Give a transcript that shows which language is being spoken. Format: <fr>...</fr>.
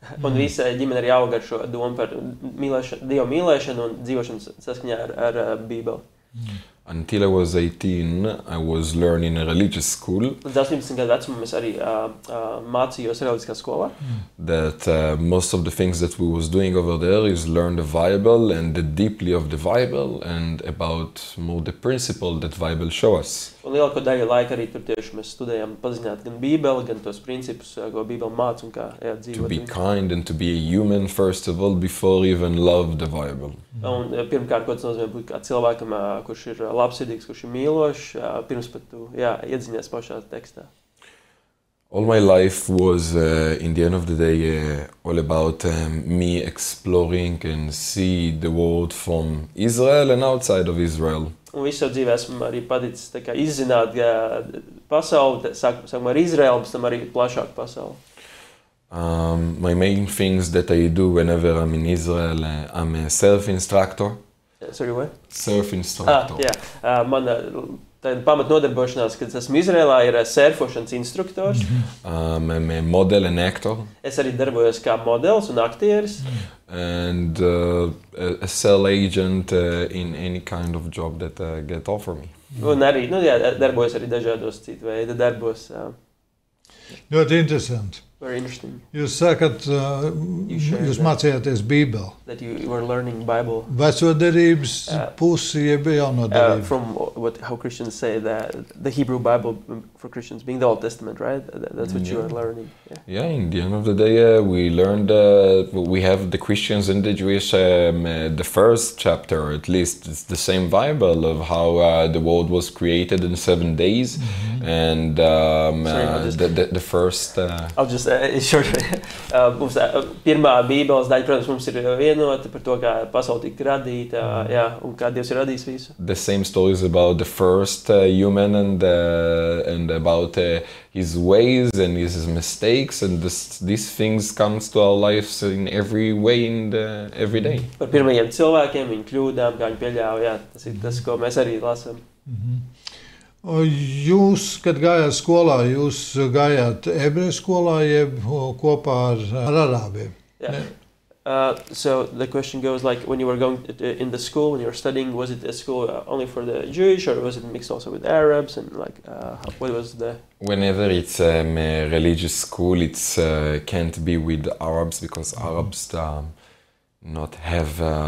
<lv>Un visa ģimene arī auga ar šo domu par Dievu mīlēšanu un dzīvošanu saskaņā ar Bībeli.</lv> <en>Until I was 18, I was learning in a religious school.</en> <lv>Līdz 18 gadu vecumam es arī mācījos reliģiskā skolā.</lv> <en>That most of the things that we was doing over there is learn the Bible and the deeply of the Bible and about more the principle that Bible show us.</en> <lv>Un lielāko daļu laika arī tur tieši mēs studējām pazināt gan Bībeli, gan tos principus, ko Bībeli māca un kā dzīvot.</lv> <en>To be kind and to be a human first of all before even love the Bible.</en> <lv>Un pirmkārt, ko tas nozīmē būt kā cilvēkam, kurš ir labsirdīgs, kurš ir mīlošs, pirms pat tu iedziņās pašā tekstā.</lv> <en>All my life was, in the end of the day, all about me exploring and see the world from Israel and outside of Israel.</en> <lv>Un visu savu dzīvi esmu arī paticis tā kā izzināt pasauli, sākumā ar Izraelu, pēc tam arī plašāku pasauli.</lv> <en>My main things that I do whenever I'm in Israel, I'm a surf-instructor. Sorry, what? Surf-instructor.</en> <lv>Mana pamat nodarbošanās, kad esmu Izrēlā, ir surfošanas instruktors.</lv> <en>I'm a model and actor.</en> <lv>Es arī darbojos kā modelis un aktieris.</lv> <en>And a sales agent in any kind of job that get offer me.</en> <lv>Un arī, darbojos arī dažādos citu veidu darbos. Ļoti interesanti.</lv> <en>Very interesting.</en> <lv>Jūs sakat, jūs mācījāties Bībeli.</lv> <en>That you were learning Bible.</en> <lv>Veco derības pusi, jeb jauno derību.</lv> <en>From how Christians say that the Hebrew Bible for Christians being the Old Testament, right? That's what you are learning. Yeah, in the end of the day, we learned, we have the Christians and the Jewish, the first chapter, at least, it's the same Bible of how the world was created in 7 days. And the first... I'll just</en> <lv>mums pirmā Bībeles daļa, protams, mums ir vienota par to, kā pasaule tika radīta, un kā Dievs ir radījis visu.</lv> <en>The same stories about the first human and about his ways and his mistakes, and these things comes to our lives in every way and every day.</en> <lv>Par pirmajiem cilvēkiem, viņu kļūdām, kā viņi pieļāva, tas ir tas, ko mēs arī lasām. Jūs, kad gājāt skolā, jūs gājāt ebreju skolā, jeb kopā ar arābiem?</lv> <en>So the question goes like, when you were going in the school, when you were studying, was it a school only for the Jewish, or was it mixed also with Arabs, and like, what was the... Whenever it's a religious school, it's can't be with Arabs, because Arabs not have...</en>